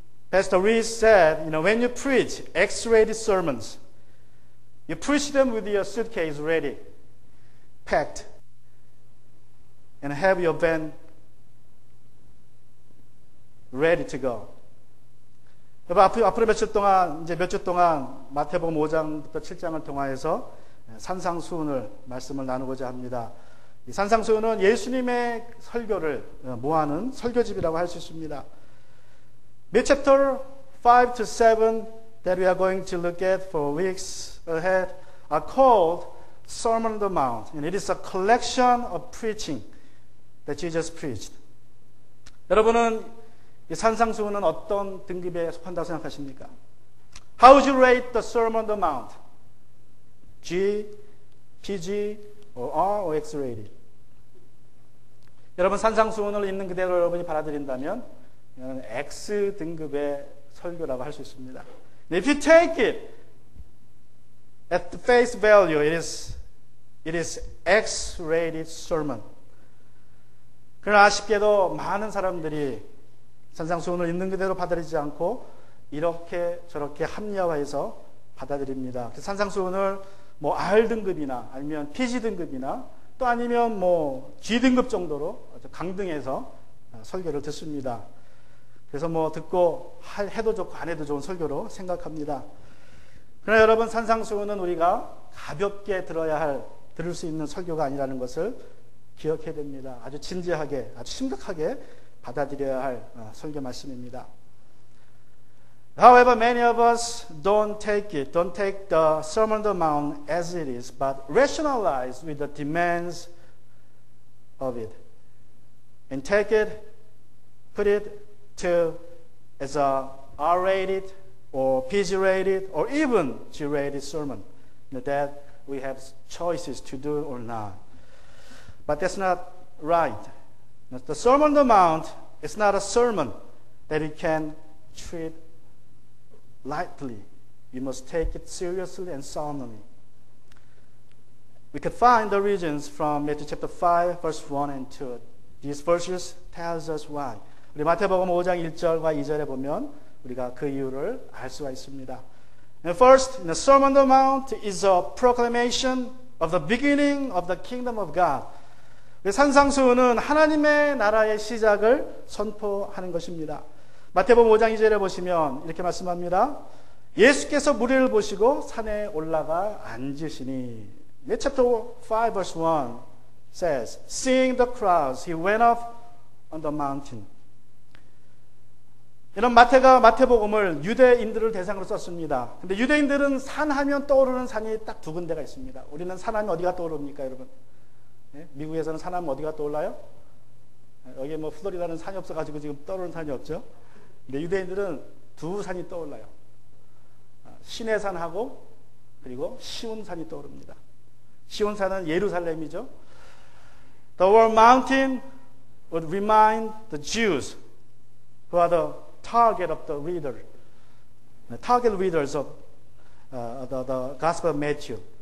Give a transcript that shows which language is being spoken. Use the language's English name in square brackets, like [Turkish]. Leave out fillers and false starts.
[English] Pastor Rees said, when you preach X-rated sermons, you preach them with your suitcase ready, packed, and have your van ready to go. [Korean] 앞으로 며칠 동안, 이제 몇 주 동안 마태복음 5장부터 7장을 통하여서 산상수훈을 말씀을 나누고자 합니다. 이 산상수훈은 예수님의 설교를 모아는 설교집이라고 할 수 있습니다. [English] Mid chapter 5 to 7 that we are going to look at for weeks ahead are called Sermon on the Mount, and it is a collection of preaching that Jesus preached. [Korean] 여러분은 이 산상수훈은 어떤 등급에 속한다고 생각하십니까? [English] How would you rate the Sermon on the Mount? G, PG, or R, or X-rated? [Korean] 여러분 산상수훈을 있는 그대로 여러분이 받아들인다면 이건 X 등급의 설교라고 할 수 있습니다. [English] If you take it at the face value, it is X-rated sermon. [Korean] 그러나 아쉽게도 많은 사람들이 산상수훈을 있는 그대로 받아들이지 않고 이렇게 저렇게 합리화해서 받아들입니다. 산상수훈을 뭐 R 등급이나 아니면 PG 등급이나 또 아니면 뭐 G 등급 정도로 강등해서 설교를 듣습니다. 그래서 뭐 듣고 해도 좋고 안 해도 좋은 설교로 생각합니다. 그러나 여러분 산상수훈은 우리가 가볍게 들을 수 있는 설교가 아니라는 것을 기억해야 됩니다. 아주 진지하게, 아주 심각하게 받아들여야 할 설교 말씀입니다. [English] However, many of us don't take the Sermon on the Mount as it is, but rationalize with the demands of it, and take it, put it to as a R-rated or PG-rated or even G-rated sermon that we have choices to do or not. But that's not right. The Sermon on the Mount is not a sermon that you can treat lightly. You must take it seriously and solemnly. We could find the reasons from Matthew chapter 5, verse 1 and 2. These verses tells us why. [Korean] 우리 마태복음 5장 1절과 2절에 보면 우리가 그 이유를 알 수가 있습니다. [English] And first, the Sermon on the Mount is a proclamation of the beginning of the kingdom of God. [Korean] 산상수훈은 하나님의 나라의 시작을 선포하는 것입니다. 마태복음 5장 2절에 보시면 이렇게 말씀합니다. 예수께서 무리를 보시고 산에 올라가 앉으시니. [English] Chapter 5 verse 1 says, Seeing the crowds, he went up on the mountain. [Korean] 이런 마태복음을 유대인들을 대상으로 썼습니다. 근데 유대인들은 산하면 떠오르는 산이 딱 두 군데가 있습니다. 우리는 산하면 어디가 떠오릅니까, 여러분? 네? 미국에서는 산하면 어디가 떠올라요? 여기 뭐 플로리다는 산이 없어가지고 지금 떠오르는 산이 없죠. 근데 유대인들은 두 산이 떠올라요. 시내산하고 그리고 시온산이 떠오릅니다. 시온산은 예루살렘이죠. [English] The word mountain would remind the Jews who are the target of the reader, the target readers of the Gospel of Matthew.